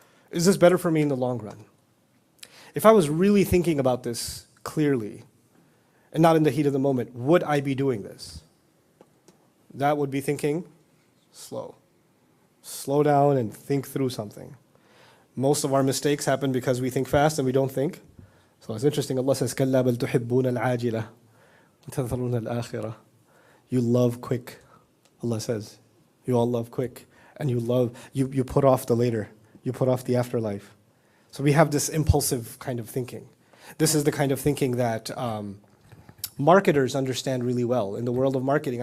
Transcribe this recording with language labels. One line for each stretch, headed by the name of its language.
English: Is this better for me in the long run? If I was really thinking about this clearly, and not in the heat of the moment, would I be doing this? That would be thinking slow. Slow down and think through something. Most of our mistakes happen because we think fast and we don't think. So it's interesting, Allah says,
Arabic: كَلَّا بَلْ تُحِبُّونَ الْعَاجِلَةِ وَتَذَرُونَ الْآخِرَةِ.
English: You love quick, Allah says. You all love quick. And you put off the later. You put off the afterlife. So we have this impulsive kind of thinking. This is the kind of thinking that marketers understand really well in the world of marketing.